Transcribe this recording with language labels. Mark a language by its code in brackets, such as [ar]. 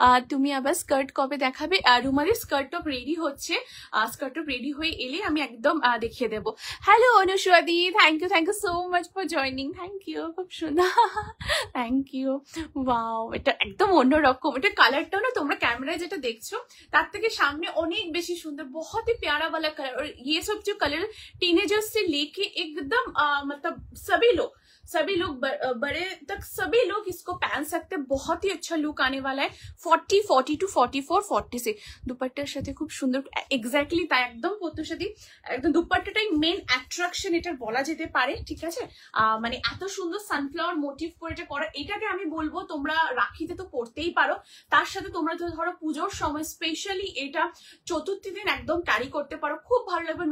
[bn] তুমি আবার স্কার্ট কবে দেখাবে? রুমালি স্কার্ট টপ রেডি হচ্ছে, স্কার্ট টপ রেডি হয়ে এলে আমি একদম দেখিয়ে দেবো। [en] hello অনুষ্বাদি, thank you so much for joining, thank you, [bn] খুব সুন্দর, [en] Thank you. Wow, [bn] এটা একদম অন্যরকম, এটা কালার কালারটাও না তোমরা ক্যামেরায় যেটা দেখছো তার থেকে সামনে অনেক বেশি সুন্দর, [hi] बहुत ही प्यारा वाला कलर। और ये सब जो कलर टीनेजर्स से लेके एकदम मतलब सभी लोग बड़े तक सभी लोग इसको पहन सकते हैं। बहुत ही अच्छा लुक आने वाला है। [bn] 40, 42, 44, 46 দুপাট্টার সাথে খুব সুন্দর, এক্স্যাক্টলি তাই, একদম পতুসাদি, একদম দুপাট্টাটাই মেন অ্যাট্রাকশন এটা বলা যেতে পারে, ঠিক আছে। মানে এত সুন্দর সানফ্লাওয়ার মোটিভ করে এটা করা, এটাকে আমি বলবো তোমরা রাখিতে তো পড়তেই পারো, তার সাথে তোমরা যদি ধরো পুজোর সময় স্পেশালি এটা চতুর্থী দিন একদম ক্যারি করতে পারো, খুব ভালো লাগবে।